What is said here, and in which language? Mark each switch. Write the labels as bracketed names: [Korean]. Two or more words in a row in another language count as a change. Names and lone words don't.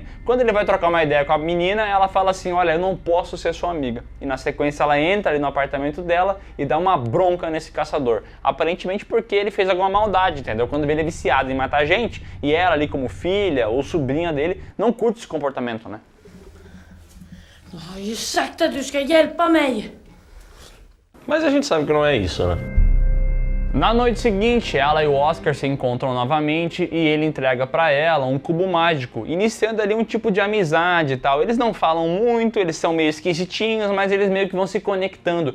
[Portuguese] Quando ele vai trocar uma ideia com a menina, ela fala assim: olha, eu não posso ser sua amiga. E na sequência ela entra ali no apartamento dela e dá uma bronca nesse caçador. Aparentemente porque ele fez alguma maldade, entendeu? Quando ele é viciado em matar gente e ela ali como filha ou sobrinha dele não curte esse comportamento, né? [Swedish] Jag har ju sagt att du ska hjälpa mig. [Portuguese] Mas a gente sabe que não é isso, né? Na noite seguinte, ela e o Oscar se encontram novamente e ele entrega pra ela um cubo mágico, iniciando ali um tipo de amizade e tal. Eles não falam muito, eles são meio esquisitinhos, mas eles meio que vão se conectando.